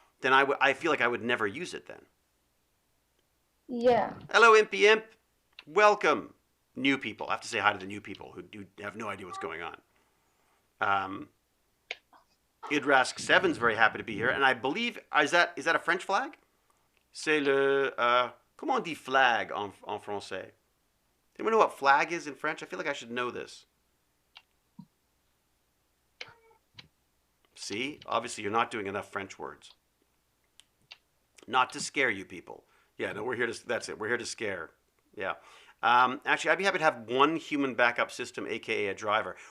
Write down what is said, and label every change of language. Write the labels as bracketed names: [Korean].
[English] Then I feel like I would never use it then. Yeah. Hello, Impy Imp. Welcome, new people. I have to say hi to the new people who have no idea what's going on. Idrask7's very happy to be here, and I believe is that a French flag? [French] C'est le comment on dit flag en français? [English] Anyone know what flag is in French? I feel like I should know this. See, obviously you're not doing enough French words. Not to scare you people. Yeah, no, we're here to. That's it. We're here to scare. Yeah. Actually, I'd be happy to have one human backup system, aka a driver.